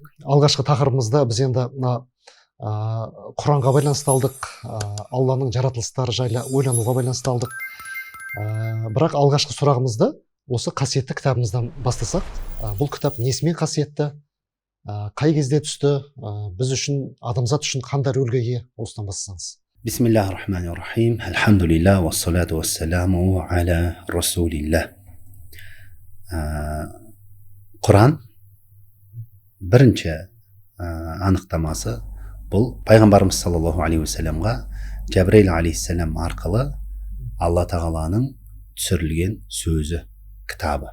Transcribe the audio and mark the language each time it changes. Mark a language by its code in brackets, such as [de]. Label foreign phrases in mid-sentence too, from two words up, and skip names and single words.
[kk] Алғашқы тақырыбымызда біз енді Құранға байланысты алдық, Алланың жаратылыстары жайлы ойлануға байланысты алдық. Бірақ алғашқы сұрағымызды осы қасиетті кітабымыздан бастасақ, бұл кітап несімен қасиетті, қай кезде түсті, біз үшін, адамзат үшін қандай рөлге ие, осыдан бастасаңыз. [ar] بسم الله الرحمن الرحيم. الحمد لله، والصلاة والسلام على رسول الله. [kk] Құран бірінші анықтамасы бұл пайғамбарымыз [ar] صلى الله عليه وسلم [kk] Жәбірейіл алейхиссалам арқылы Алла тағаланың түсірілген сөзі, кітабы.